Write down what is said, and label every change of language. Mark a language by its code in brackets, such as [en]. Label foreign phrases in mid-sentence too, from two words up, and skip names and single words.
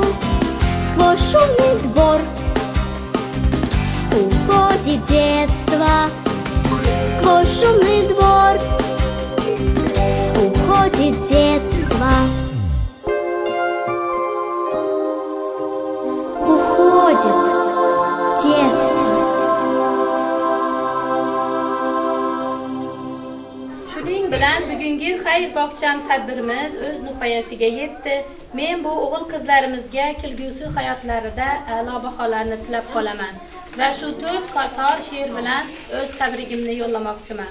[ru] Сквозь шумный двор уходит детство. Сквозь шумный двор уходит детство. Уходит детство. [uz] Shuning bilan bugungi xayr bog'cham tadbirimiz o'z nihoyasiga yetdi. Men bu o'g'il qizlarimizga kelgusi hayotlarida a'lo baholarni tilab qolaman va shu 4 qator she'r bilan o'z tabrigimni yo'llamoqchiman.